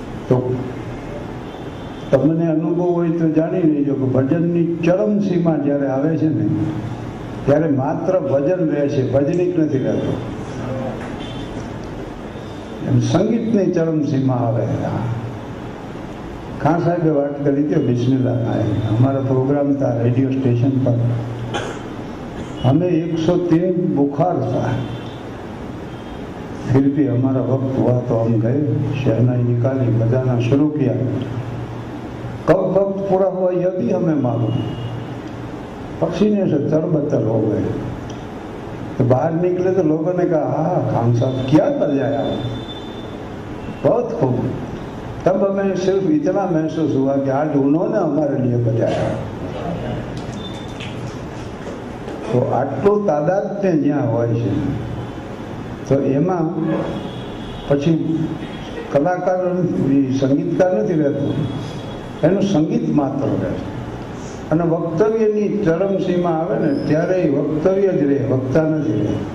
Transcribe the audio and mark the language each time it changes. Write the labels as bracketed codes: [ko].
[gu] તો તમને અનુભવ હોય તો જાણી લેજો કે ભજનની ચરમ સીમા જ્યારે આવે છે ને ત્યારે માત્ર ભજન રહે છે, ભજનિક નથી રહેતો. એમ સંગીતની ચરમ સીમા આવે. ખાન સાહેબે વાત કરી હતી બિસ્મિલ્લાહ અમારા પ્રોગ્રામ [hi] था रेडियो स्टेशन पर. हमें 103 बुखार था, फिर भी हमारा वक्त हुआ तो हम गए, शहनाई निकाली, बजाना शुरू किया. कब वक्त पूरा हुआ यह भी हमें मालूम. पसीने से तरबतर हो गए. तो बाहर निकले तो लोगों ने कहा हाँ खान साहब क्या बजाया, बहुत खूब. तब हमें सिर्फ इतना महसूस हुआ कि आज उन्होंने हमारे लिए बजाया. [gu] तो આટલું તાદાત્મ્ય જ્યાં હોય છે તો એમાં પછી કલાકાર સંગીતકાર નથી રહેતો, એનું સંગીત માત્ર રહે. અને વક્તવ્યની ચરમસીમા આવે ને ત્યારે વક્તવ્ય જ રહે, વક્તા નથી રહે.